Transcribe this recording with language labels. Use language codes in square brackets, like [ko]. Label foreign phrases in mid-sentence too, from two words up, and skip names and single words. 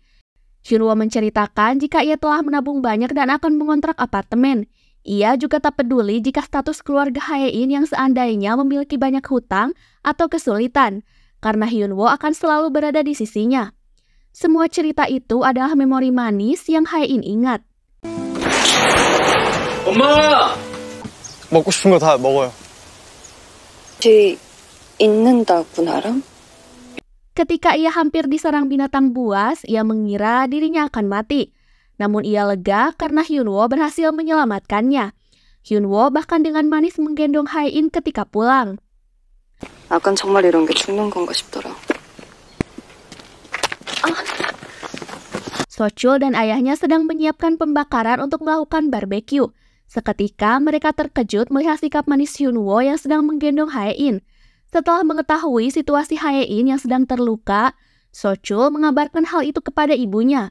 [id] Hyunwoo menceritakan jika ia telah menabung banyak dan akan mengontrak apartemen. Ia juga tak peduli jika status keluarga Hae-in yang seandainya memiliki banyak hutang atau kesulitan, karena Hyunwoo akan selalu berada di sisinya. Semua cerita itu adalah memori manis yang Hae-in ingat. [ko] 엄마! 먹고 싶은 거 다 먹어요. 뒤 있는다고 나랑? [id] Ketika ia hampir diserang binatang buas, ia mengira dirinya akan mati. Namun ia lega karena Hyunwoo berhasil menyelamatkannya. Hyunwoo bahkan dengan manis menggendong Hae-in ketika pulang. [ko] 아깐 정말 이런 게 죽는 건가 싶더라. [id] Sochul dan ayahnya sedang menyiapkan pembakaran untuk melakukan barbeque. Seketika mereka terkejut melihat sikap manis Hyunwoo yang sedang menggendong Hae-in. Setelah mengetahui situasi Hae-in yang sedang terluka, Sochul mengabarkan hal itu kepada ibunya.